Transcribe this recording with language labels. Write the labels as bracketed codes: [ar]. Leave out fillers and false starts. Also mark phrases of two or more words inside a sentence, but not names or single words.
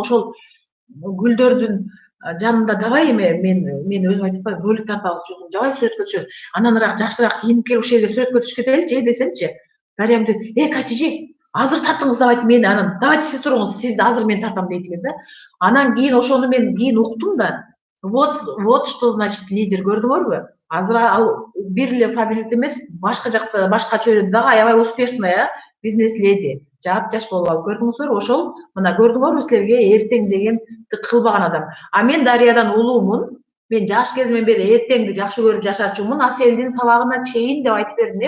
[ky] Ошол гүлдөрдүн жанында давай эме мен өзүм айтып атпайбы, ролик тартабыз, давай сүрөткө түшөбүз. Анан жакшыраак кийинип келип ушул жерге сүрөткө түшүп кетеличи десемчи. Дарья дейт, Катиже, азыр тартыңыз давайте мени, анан давайте сиз туруңуз, сизди азыр мен тартам дейт эле да. Анан кийин ошону мен кийин уктум да. [ru] Вот что значит лидер, [ky] көрдүңөрбү? Азыр ал бир эле фамилия эмес, башка жакта, башка чөйрөдө дагы аябай [ru] успешная бизнес леди. [ky] Жап-жаш болуп алып, көрдүңүзбү? Ошол, мына көрдүңөрбү силерге эртең деген кылбаган адам. А мен Дарьядан улуумун. Мен жаш кезимден бери эртеңди жакшы көрүп жашачумун, Аселдин сабагына чейин деп айтып бердим.